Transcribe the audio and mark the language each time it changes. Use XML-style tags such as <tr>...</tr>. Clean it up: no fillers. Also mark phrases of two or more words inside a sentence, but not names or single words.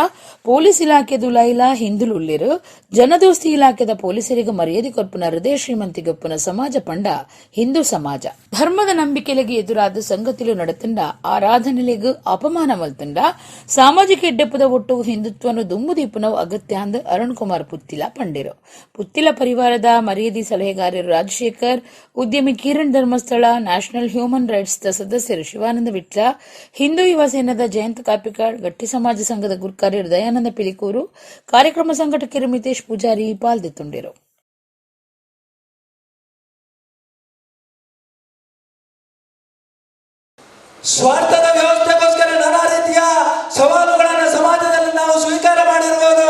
<tcy>ಪೊಲೀಸ್ ಇಲಾಖೆದು ಲೈಲಾ ಹಿಂದುಲುಳ್ಳಿರು ಜನದೋಸ್ತಿ ಇಲಾಖೆದ ಪೊಲೀಸರಿಗೆ ಮರ್ಯಾದೆ ಕೊರ್ಪುನ ಹೃದಯ ಶ್ರೀಮಂತಿಗೊಪ್ಪುನ ಸಮಾಜ ಪಂಡ ಹಿಂದೂ ಸಮಾಜ ಧರ್ಮದ ನಂಬಿಕೆಲೆಗೆ ಎದುರಾದ ಸಂಗತಿಲು ನಡತಂಡ ಆರಾಧನೆಲೆಗೂ ಅಪಮಾನ ಮಲ್ತಂಡ ಸಾಮಾಜಿಕ ಎಡ್ಡೆಪ್ಪದ ಒಟ್ಟು ಹಿಂದುತ್ವನು ದುಂಬುದೀಪುನ ಮಾನವ್ ಅಗತ್ಯ ಅಂದ್ ಅರುಣ್ ಕುಮಾರ್ ಪುತ್ತಿಲ ಪಂಡಿರು. ಪುತ್ತಿಲ ಪರಿವಾರದ ಮರ್ಯಾದಿ ಸಲಹೆಗಾರರು ರಾಜಶೇಖರ್, ಉದ್ಯಮಿ ಕಿರಣ್ ಧರ್ಮಸ್ಥಳ, ನ್ಯಾಷನಲ್ ಹ್ಯೂಮನ್ ರೈಟ್ಸ್ ದ ಸದಸ್ಯರು ಶಿವಾನಂದ ವಿಟ್ಲ, ಹಿಂದೂ ಯುವ ಸೇನಾದ ಜಯಂತ್ ಕಾಪಿಕಾಡ್, ಗಟ್ಟಿ ಸಮಾಜ ಸಂಘದ ಗುರ್ಕಾರ್ಯರು ದಯಾನಂದ ಪಿಲಿಕೂರು, ಕಾರ್ಯಕ್ರಮ ಸಂಘಟಕರು ಮಿತೇಶ್ ಪೂಜಾರಿ ಪಾಲ್ಗೊಂಡಿರು.</tcy> <kn>ಸ್ವಾರ್ಥದ ವ್ಯವಸ್ಥೆಗೋಸ್ಕರ ನಾನಾ ರೀತಿಯ ಸವಾಲುಗಳನ್ನು ಸಮಾಜದಲ್ಲಿ ನಾವು ಸ್ವೀಕಾರ ಮಾಡಿರಬಹುದು.</kn>